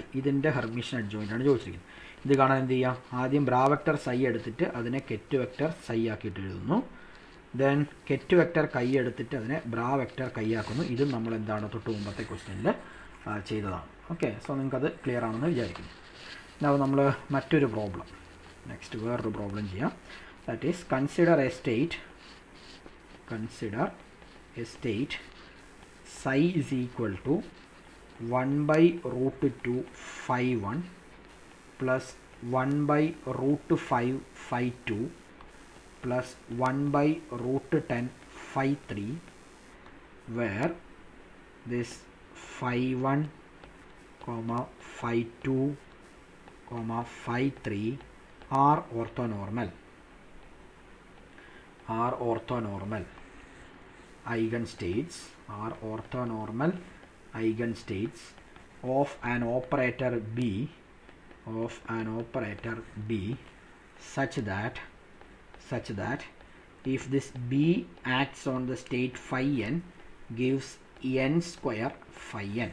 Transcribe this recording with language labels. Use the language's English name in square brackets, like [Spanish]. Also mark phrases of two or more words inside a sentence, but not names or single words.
[Malayalam] ഇതിൻ്റെ [English] Hermitian adjoint [Malayalam] ആണ് ചോദിച്ചിരിക്കുന്നത്. ഇത് കാണാൻ എന്ത് ചെയ്യാം, ആദ്യം [English] bra vector psi [Malayalam] എടുത്തിട്ട് അതിനെ [English] ket vector psi [Malayalam] ആക്കിയിട്ട് എഴുതുന്നു. [English] then ket vector chi [Malayalam] എടുത്തിട്ട് അതിനെ [English] bra vector chi [Malayalam] ആക്കുന്നു. ഇതും നമ്മൾ എന്താണ് തൊട്ട് മുമ്പത്തെ ക്വസ്റ്റ്യനിൽ ചെയ്തതാണ്. [English] okay, so [Malayalam] നിങ്ങൾക്കത് ക്ലിയർ ആണെന്ന് വിചാരിക്കുന്നു. അപ്പോൾ നമ്മൾ മറ്റൊരു [English] problem, next [Malayalam] വേറൊരു പ്രോബ്ലം ചെയ്യാം. [English] that is consider a state psi is equal to 1 by root 2 phi 1 plus 1 by root 5 phi 2 plus 1 by root 10 phi 3, where this phi 1 comma phi 2 comma phi 3 are orthonormal eigenstates of an operator B such that if this B acts on the state phi n gives n square phi n.